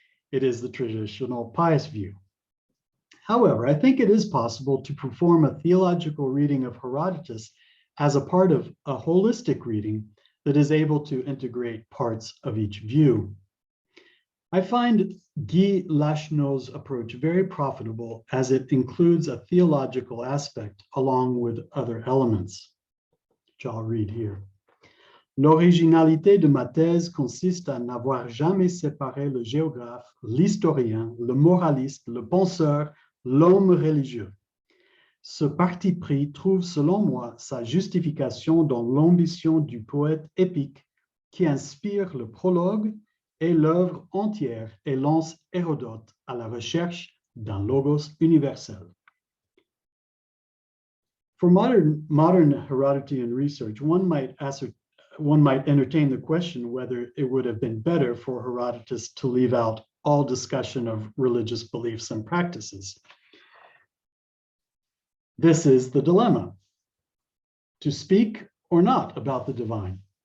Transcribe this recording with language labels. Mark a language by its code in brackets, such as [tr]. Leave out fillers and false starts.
[en] It is the traditional pious view. However, I think it is possible to perform a theological reading of Herodotus as a part of a holistic reading that is able to integrate parts of each view. I find Guy Lachenau's approach very profitable as it includes a theological aspect along with other elements, which I'll read here. [fr] L'originalité de ma thèse consiste à n'avoir jamais séparé le géographe, l'historien, le moraliste, le penseur, l'homme religieux. Ce parti pris trouve, selon moi, sa justification dans l'ambition du poète épique qui inspire le prologue et l'œuvre entière et lance Hérodote à la recherche d'un logos universel. [en] For modern Herodotean research, one might entertain the question whether it would have been better for Herodotus to leave out all discussion of religious beliefs and practices. This is the dilemma: to speak or not about the divine.